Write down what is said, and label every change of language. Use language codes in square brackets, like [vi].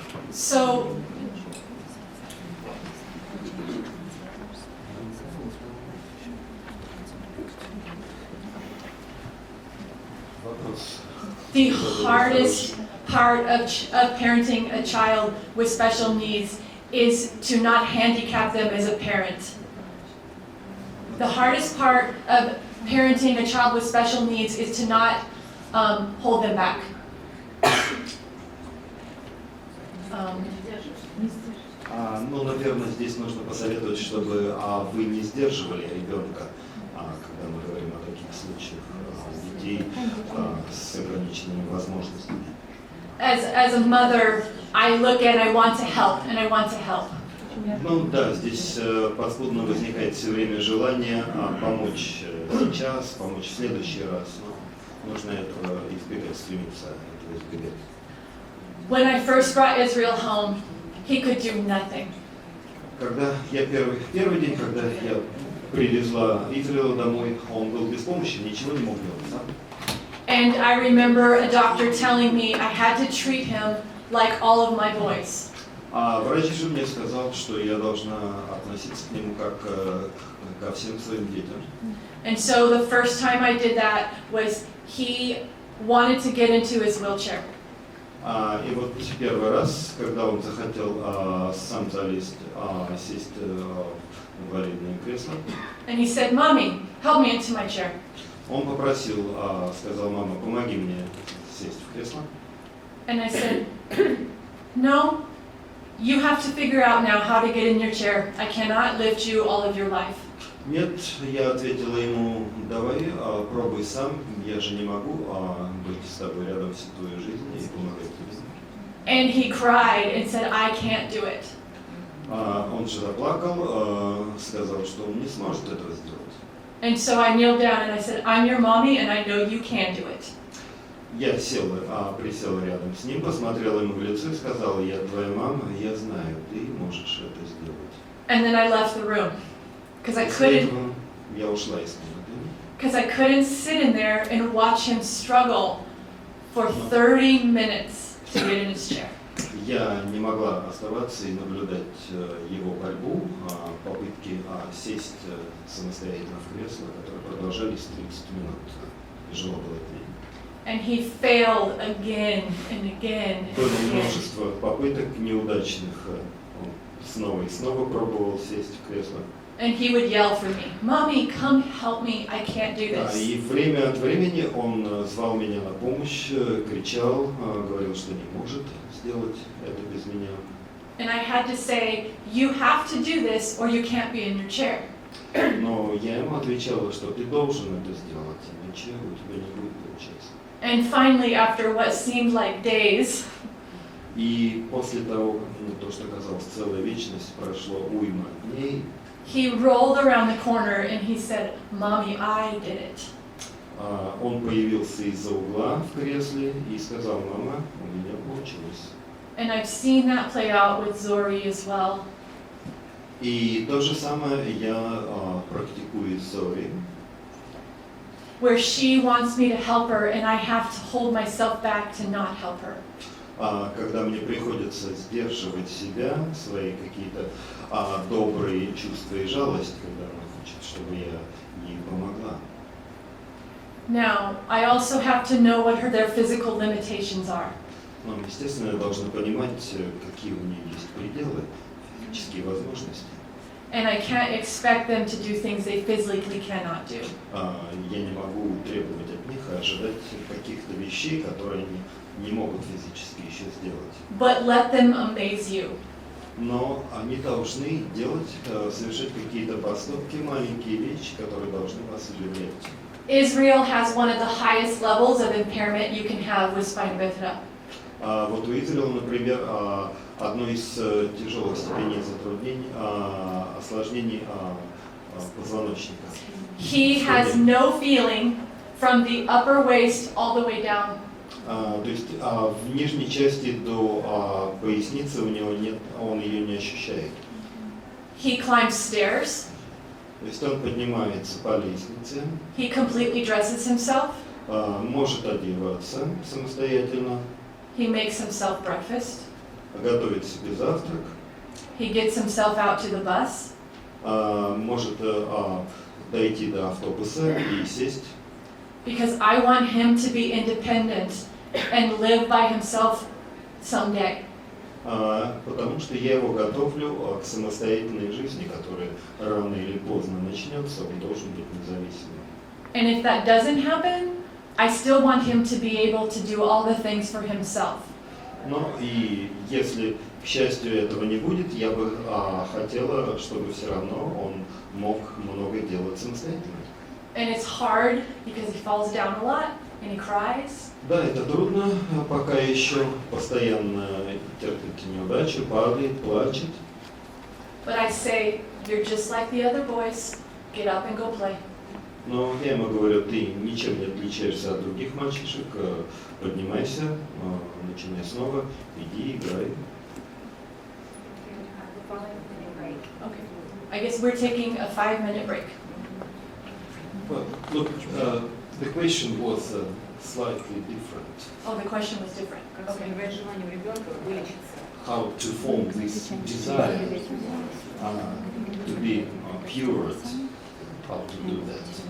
[en] So, the hardest part of parenting a child with special needs is to not handicap them as a parent. The hardest part of parenting a child with special needs is to not hold them back. [ru] Ну, наверное, здесь нужно посоветовать, чтобы вы не сдерживали ребенка, когда мы говорим о таких случаях детей с ограниченными возможностями. [en] As a mother, I look and I want to help, and I want to help. [ru] Ну да, здесь подспудно возникает все время желание помочь сейчас, помочь в следующий раз. Но нужно этого избегать, стремиться этого избегать. [en] When I first brought Israel home, he could do nothing. [ru] Когда я первый день, когда я привезла Израиля домой, он был без помощи, ничего не мог делать сам. [en] And I remember a doctor telling me I had to treat him like all of my boys. [ru] А врач же мне сказал, что я должна относиться к нему как ко всем своим детям. [en] And so the first time I did that was he wanted to get into his wheelchair. [ru] И вот первый раз, когда он захотел сам залезть, сесть в инвалидное кресло, [en] And he said, "Mommy, help me into my chair." [ru] он попросил, сказал: мама, помоги мне сесть в кресло. [en] And I said, "No, you have to figure out now how to get in your chair. I cannot lift you all of your life." [ru] Нет, я ответила ему: давай, пробуй сам, я же не могу быть с тобой рядом всю твою жизнь и помогать тебе. [en] And he cried and said, "I can't do it." [ru] Он же заплакал, сказал, что он не сможет этого сделать. [en] And so I kneeled down and I said, "I'm your mommy and I know you can do it." [ru] Я присела рядом с ним, посмотрела ему в лицо и сказала: я твоя мама, я знаю, ты можешь это сделать. [en] And then I left the room because I [ru] После этого я ушла из комнаты. [en] because I couldn't sit in there and watch him struggle for 30 minutes to get in his chair. [ru] Я не могла оставаться и наблюдать его борьбу, попытки сесть самостоятельно в кресло, которые продолжались 30 минут. Тяжело было это видеть. [en] And he failed again and again and [ru] Было [en] again. [ru] множество попыток неудачных. Он снова и снова пробовал сесть в кресло. [en] And he would yell for me, "Mommy, come help me, I can't do this." [ru] И время от времени он звал меня на помощь, кричал, говорил, что не может сделать это без меня. [en] And I had to say, "You have to do this or you can't be in your chair." [ru] Но я ему отвечала, что ты должен это сделать, иначе у тебя не будет получаться. [en] And finally, after what seemed like days, [ru] И после того, то, что казалось целая вечность, прошло уйма дней, [en] he rolled around the corner and he said, "Mommy, I did it." [ru] он появился из-за угла в кресле и сказал: мама, у меня получилось. [en] And I've seen that play out with Zori as well. [ru] И то же самое я практикую с Зори, [en] Where she wants me to help her and I have to hold myself back to not help her. [ru] когда мне приходится сдерживать себя, свои какие-то добрые чувства и жалость, когда она хочет, чтобы я ей помогла. [en] Now, I also have to know what their physical limitations are. [ru] Но, естественно, я должна понимать, какие у нее есть пределы, физические возможности. [en] And I can't expect them to do things they physically cannot do. [ru] Я не могу требовать от них и ожидать каких-то вещей, которые они не могут физически еще сделать. [en] But let them amaze you. [ru] Но они должны делать, совершать какие-то поступки, маленькие вещи, которые должны вас удивлять. [en] Israel has one of the highest levels of impairment you can have with spina bifida. [ru] Вот у Израиля, например, одно из тяжелых степеней затруднений, осложнений позвоночника. [en] He has no feeling from the upper waist all the way down. [ru] То есть в нижней части до поясницы у него нет, он ее не ощущает. [en] He climbs stairs. [ru] То есть он поднимается по лестнице, [en] He completely dresses himself. [ru] может одеваться самостоятельно, [en] He makes himself breakfast. [ru] готовит себе завтрак, [en] He gets himself out to the bus. [ru] может дойти до автобуса и сесть. [en] Because I want him to be independent and live by himself someday. [ru] Потому что я его готовлю к самостоятельной жизни, которая рано или поздно начнется, он должен быть независимым. [en] And if that doesn't happen, I still want him to be able to do all the things for himself. [ru] Но и если, к счастью, этого не будет, я бы хотела, чтобы все равно он мог много делать самостоятельно. [en] And it's hard because he falls down a lot and he cries. [ru] Да, это трудно, пока еще постоянно терпит неудачи, падает, плачет. [en] But I say, you're just like the other boys. Get up and go play. [ru] Но я ему говорю, ты ничем не отличаешься от других мальчишек, поднимайся, начинай снова, иди, играй. [en] Okay. I guess we're taking a 5-minute break. But look, the question was slightly different. Oh, the question was different. Okay. How to form this desire to be pure, how to do that.